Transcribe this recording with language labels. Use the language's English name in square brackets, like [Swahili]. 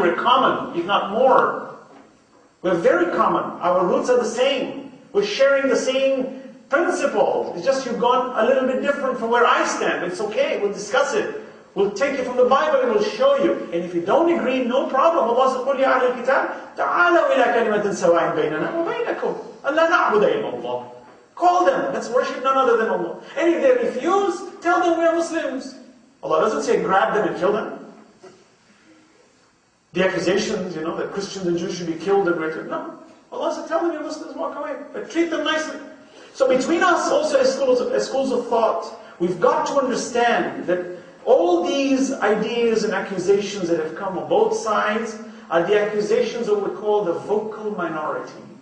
[English] We're common, if not more. We're very common. Our roots are the same. We're sharing the same principles. It's just you've gone a little bit different from where I stand. It's okay. We'll discuss it. We'll take you from the Bible and we'll show you. And if you don't agree, no problem. Allah says, [Arabic] قُلْ يَا أَهْلَ الْكِتَابِ تَعَالَوْا إِلَىٰ كَلِمَةٍ سَوَاءٍ بَيْنَنَا وَبَيْنَكُمْ أَلَّا نَعْبُدَ إِلَّا اللَّهِ. [English] Call them. Let's worship none other than Allah. And if they refuse, tell them we are Muslims. Allah doesn't say grab them and kill them. The accusations, that Christians and Jews should be killed and murdered. No. Allah said, tell them you're Muslims, walk away. But treat them nicely. So between us also as schools of thought, we've got to understand that all these ideas and accusations that have come on both sides are the accusations of what we call the vocal minorities.